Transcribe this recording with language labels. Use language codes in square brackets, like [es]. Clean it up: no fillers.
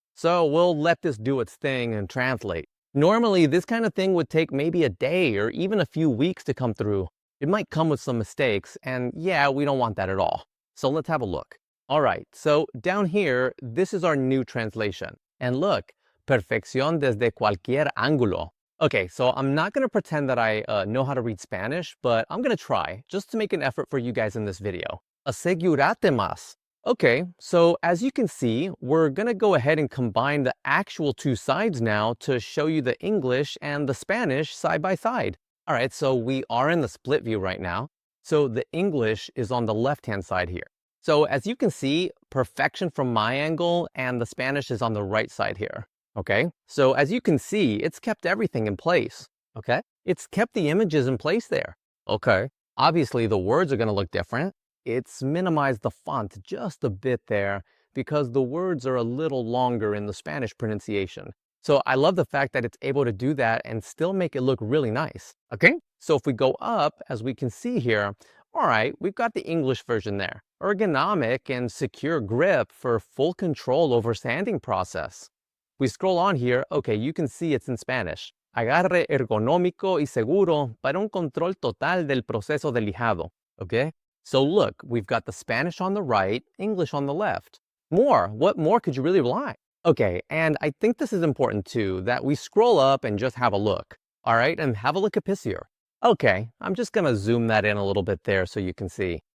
[en] So we'll let this do its thing and translate. Normally, this kind of thing would take maybe a day or even a few weeks to come through. It might come with some mistakes, and yeah, we don't want that at all. So let's have a look. All right, so down here, this is our new translation. And look, [es] perfección desde cualquier ángulo. [en] Okay, so I'm not gonna pretend that I know how to read Spanish, but I'm gonna try, just to make an effort for you guys in this video. [es] Asegúrate más. [en] Okay, so as you can see, we're gonna go ahead and combine the actual two sides now to show you the English and the Spanish side by side. All right, so we are in the split view right now. So the English is on the left-hand side here. So as you can see, perfection from my angle and the Spanish is on the right side here, okay? So as you can see, it's kept everything in place, okay? It's kept the images in place there, okay? Obviously, the words are gonna look different. It's minimized the font just a bit there because the words are a little longer in the Spanish pronunciation. So I love the fact that it's able to do that and still make it look really nice, okay? So if we go up, as we can see here, all right, we've got the English version there. Ergonomic and secure grip for full control over sanding process. We scroll on here, okay, you can see it's in Spanish. [es] Agarre ergonómico y seguro para un control total del proceso de lijado. [en] Okay? So look, we've got the Spanish on the right, English on the left. What more could you really like? Okay, and I think this is important too, that we scroll up and just have a look. All right, and have a look at this here. Okay, I'm just gonna zoom that in a little bit there so you can see.